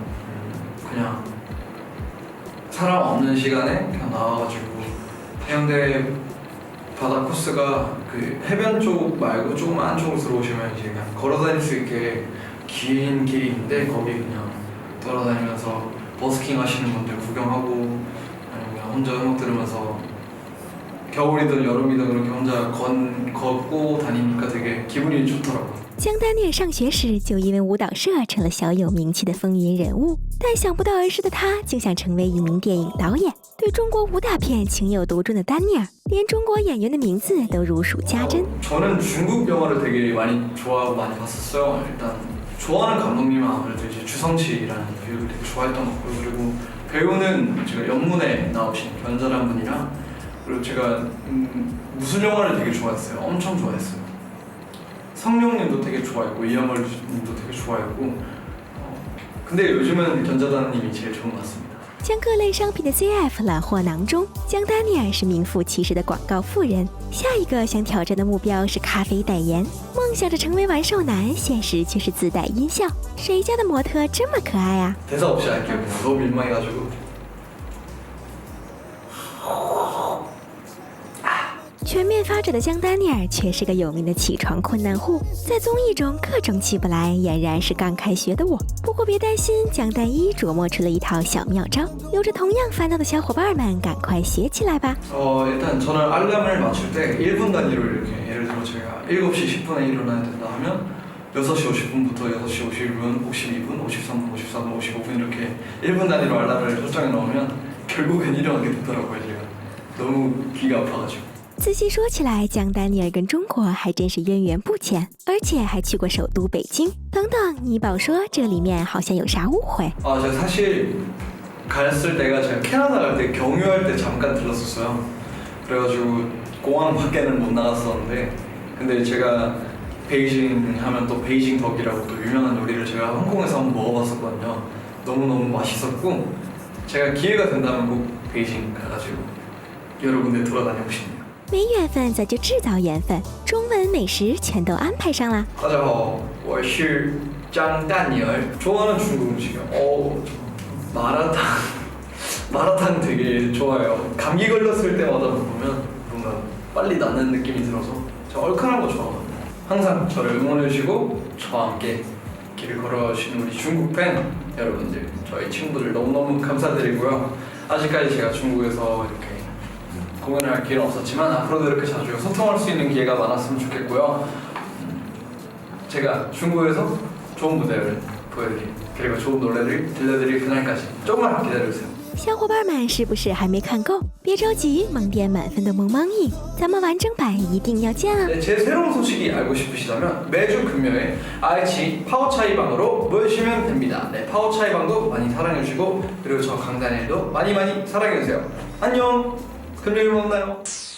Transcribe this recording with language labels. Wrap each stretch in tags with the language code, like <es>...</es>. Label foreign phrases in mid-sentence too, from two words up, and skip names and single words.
<ko>그냥 사람 없는 시간에 그냥 나와가지고 해운대 바다 코스가 그 해변 쪽 말고 조금 안쪽으로 들어오시면 이제 그냥 걸어다닐 수 있게 긴 길이 있는데 거기 그냥 돌아다니면서 버스킹 하시는 분들 구경하고 아니면 그냥 혼자 음악 들으면서 겨울이든 여름이든 그렇게 혼자 걷고 다니니까 되게 기분이 좋더라고요.</ko> <zh>姜丹尼尔上学时就因为舞蹈社成了小有名气的风云人物，但想不到儿时的他就想成为一名电影导演。对中国武打片情有独钟的丹尼尔，连中国演员的名字都如数家珍。</zh> <ko>저는 중국 영화를 되게 많이 좋아하고 많이 봤었어요. 일단 좋아하는 감독님은 아무래도 이제 주성치라는 배우를 되게 좋아했던 것 같고요. 그리고 배우는 제가 연문에 나오신 변자란 분이랑 그리고 제가 무술 영화를 되게 좋아했어요. 엄청 좋아했어요. 성룡님도 되게 좋아했고 이영월님도 되게 좋아했고 근데 요즘은 견자단님이 제일 좋은 것 같습니다.</ko> <zh>将各类商品的 CF 揽获囊中，姜丹尼尔是名副其实的广告富人。下一个想挑战的目标是咖啡代言，梦想着成为完售男，现实却是自带音效。谁家的模特这么可爱啊？</zh> <ko>대사 없이 할게요. 그냥 너무 민망해가지고.</ko> <zh>全面发展的姜丹尼尔却是个有名的起床困难户，在综艺中各种起不来，俨然是刚开学的我。不过别担心，姜丹一琢磨出了一套小妙招，有着同样烦恼的小伙伴们赶快学起来吧。</zh> <ko>일단 저는 알람을 맞출 때 1분 단위로 이렇게 예를 들어 제가 7시 10분에 일어나야 된다 하면 6시 50분부터 6시 51분, 52분, 53분, 54분, 55분 이렇게 1분 단위로 알람을 설정해 놓으면 결국엔 일어나게 되더라고요. 제가 너무 귀가 아파가지고.</ko> <zh>仔细说起来，姜丹尼尔跟中国还真是渊源不浅，而且还去过首都北京。等等，你宝说这里面好像有啥误会？</zh> <ko>제가 사실 갔을 때가 제가 캐나다 갈 때 경유할 때 잠깐 들렀었어요. 그래가지고 공항 밖에는 못 나갔었는데 근데 제가 베이징 하면 또 베이징 덕이라고 또 유명한 요리를 제가 홍콩에서 한번 먹어봤었거든요. 너무너무 맛있었고 제가 기회가 된다면 꼭 베이징 가가지고 여러 군데 돌아다니고 싶네요.</ko> <zh>没缘分咱就制造缘分，中文美食全都安排上啦。大家好, 我是张丹尼尔.</zh> <ko>좋아하는 중국 음식이요. 마라탕 되게 좋아해요. 감기 걸렸을 때마다 먹으면 뭔가 빨리 낫는 느낌이 들어서 저 얼큰한 거 좋아하거든요. 항상 저를 응원해주시고 저와 함께 길을 걸어주시는 우리 중국 팬 여러분들, 저희 친구들 너무너무 감사드리고요. 아직까지 제가 중국에서 이렇게 공연을 할 기회는 없었지만 앞으로도 이렇게 자주 소통할 수 있는 기회가 많았으면 좋겠고요. 제가 중국에서 좋은 무대를 보여드릴 그리고 좋은 노래를 들려드릴 그날까지 조금만 기다려주세요.</ko> <zh>小伙伴们是不是还没看够？别着急，萌点满分的萌萌影，咱们完整版一定要见啊！</zh> <ko>네, 제 새로운 소식이 알고 싶으시다면 매주 금요일 愛知 파워차이방으로 모여주시면 됩니다. 네, 파워차이방도 많이 사랑해주시고 그리고 저 강다니엘도 많이 사랑해주세요. 안녕! 금요일 만나요.</ko>